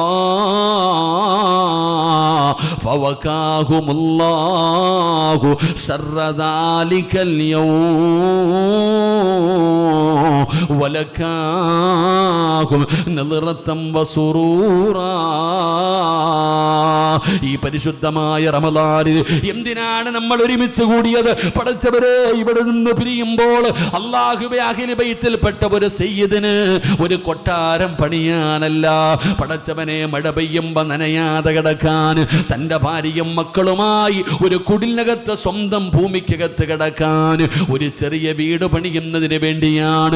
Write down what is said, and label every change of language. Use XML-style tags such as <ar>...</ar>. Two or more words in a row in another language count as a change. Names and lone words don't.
<ar>فوقاهم الله شر ذلك اليوم ولكاهم نظرة وسرورا.</ar> <ml>ഈ പരിശുദ്ധമായ റമദാനിൽ എന്തിനാണ് നമ്മൾ ഒരുമിച്ച് കൂടിയത്? പടച്ചവരെ, ഇവിടെ നിന്ന് പിരിയുമ്പോൾ അല്ലാഹുവേ, അഹ്ലു ബൈത്തിൽപ്പെട്ട ഒരു സയ്യിദിന് ഒരു കൊട്ടാരം പണിയാനല്ല, പടച്ചവനെ മഴ പെയ്യുമ്പോൾ നനയാതെ കിടക്കാൻ, തൻ്റെ ഭാര്യയും മക്കളുമായി ഒരു കുടിലിനകത്ത് സ്വന്തം ഭൂമിക്കകത്ത് കിടക്കാൻ ഒരു ചെറിയ വീട് പണിയുന്നതിന് വേണ്ടിയാണ്.</ml>